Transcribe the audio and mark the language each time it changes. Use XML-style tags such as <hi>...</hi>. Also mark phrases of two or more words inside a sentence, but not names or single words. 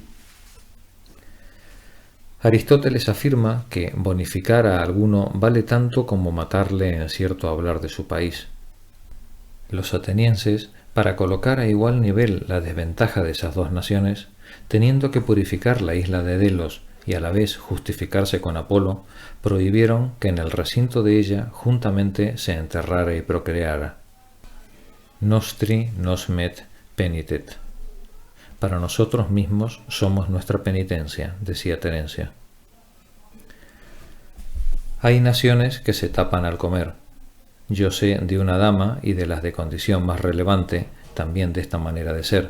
<es>Aristóteles afirma que bonificar a alguno vale tanto como matarle en cierto hablar de su país. Los atenienses, para colocar a igual nivel la desventaja de esas dos naciones, teniendo que purificar la isla de Delos y a la vez justificarse con Apolo, prohibieron que en el recinto de ella juntamente se enterrara y procreara.</es> <la>Nostri nos met penitet.</la> <es>Para nosotros mismos somos nuestra penitencia, decía Terencia. Hay naciones que se tapan al comer. Yo sé de una dama y de las de condición más relevante, también de esta manera de ser.</es>